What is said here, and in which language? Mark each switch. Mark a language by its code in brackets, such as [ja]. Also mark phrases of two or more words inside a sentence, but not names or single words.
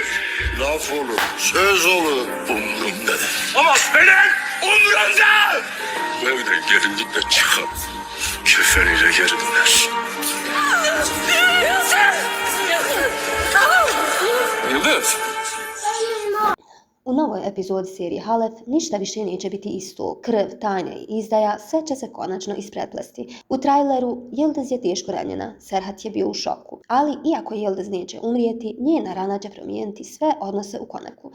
[tr] Laf olur, söz olur. Umurumda değil. Ama benim umurumda. Bu evden gelinlikle çıkar. Kefeniyle geri döner. Yıldız. [bs] U novoj epizodi serije Halef ništa više neće biti isto. Krv, tajne i izdaja, sve će se konačno ispreplesti. U traileru Yıldız je teško ranjena, Serhat je bio u šoku. Ali iako Yıldız neće umrijeti, njena rana će promijeniti sve odnose u Konaku.